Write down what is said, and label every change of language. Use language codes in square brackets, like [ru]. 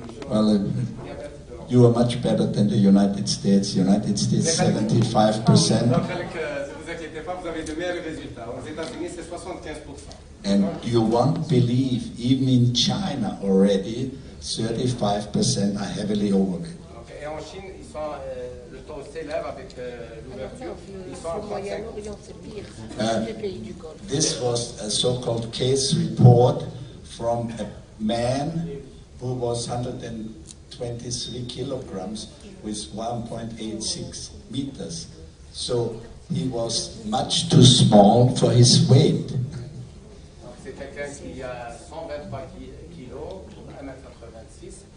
[en] Well, you are much better than the United States. United States, 75%. [fr] Donc, ne vous inquiétez pas, vous avez de meilleurs résultats. Aux États-Unis, c'est 75%. [en] And you won't believe, even in China already, 35% are heavily overweight. [fr] Donc, et en Chine, ils sont, le taux s'élève avec l'ouverture. Ils sont à 35%. [en] This was a so-called case report from a man who was 123 kilograms with 1.86 meters. So he was much too small for his weight. [fr] C'est quelqu'un qui a 123 kilos pour 1m86.